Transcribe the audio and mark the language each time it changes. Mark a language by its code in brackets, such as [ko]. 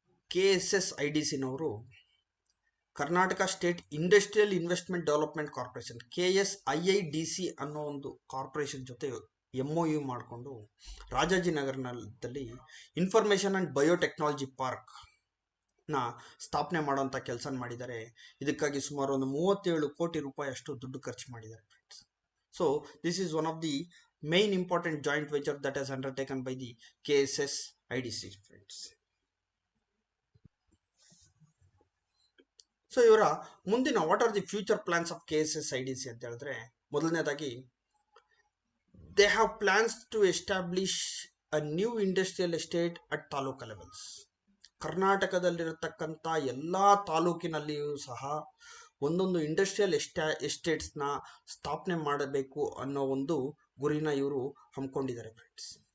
[kn] KSSIDC ನವರು Karnataka state industrial investment development corporation KSIIDC ಅನ್ನೋ ಒಂದು ಕಾರ್ಪೊರೇಷನ್ ಜೊತೆ MOU ಮಾಡಿಕೊಂಡು ರಾಜಾಜಿನಗರದಲ್ಲಿ ಇನ್ಫಾರ್ಮೇಶನ್ ಅಂಡ್ ಬಯೋಟೆಕ್ನಾಲಜಿ ಪಾರ್ಕ್ ನ ಸ್ಥಾಪನೆ ಮಾಡುವಂತ ಕೆಲಸ ಮಾಡಿದ್ದಾರೆ. ಇದಕ್ಕಾಗಿ ಸುಮಾರು ಒಂದು 37 ಕೋಟಿ ರೂಪಾಯಿ ಅಷ್ಟು ದುಡ್ಡು ಖರ್ಚು ಮಾಡಿದ್ದಾರೆ friends. [en] So this is one of the main important joint venture that is undertaken by the KSS IDC friends. So [kn] ಇವರ ಮುಂದಿನ [en] what are the future plans of KSS IDC [kn] ಅಂತ ಹೇಳಿದ್ರೆ, ಮೊದಲನೇದಾಗಿ [en] they have plans to establish a new industrial estate at taluka levels. [kn] ಕರ್ನಾಟಕದಲ್ಲಿರತಕ್ಕಂಥ ಎಲ್ಲ ತಾಲೂಕಿನಲ್ಲಿಯೂ ಸಹ ಒಂದೊಂದು industrial ಎಸ್ಟೇಟ್ಸ್ನ ಸ್ಥಾಪನೆ ಮಾಡಬೇಕು ಅನ್ನೋ ಒಂದು ಗುರಿನ ಇವರು ಹಮ್ಮಿಕೊಂಡಿದ್ದಾರೆ ಫ್ರೆಂಡ್ಸ್.